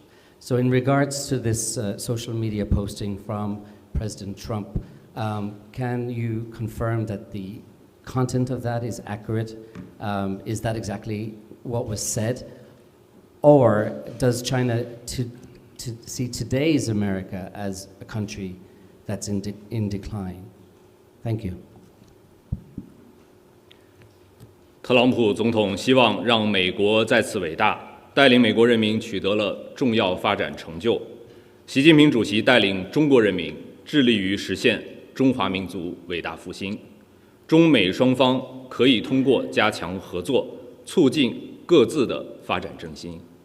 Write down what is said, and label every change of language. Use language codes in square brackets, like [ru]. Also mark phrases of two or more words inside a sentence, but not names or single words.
[en] So in regards to this social media posting from President Trump, can you confirm that the content of that is accurate? Is that exactly what was said? Or does China to see today's America as a country that's in decline? Thank you. [zh] 特朗普總統希望讓美國再次偉大，帶領美國人民取得了重要發展成就。習近平主席帶領中國人民致力於實現中華民族偉大復興。中美雙方可以通過加強合作，促進各自的發展振興。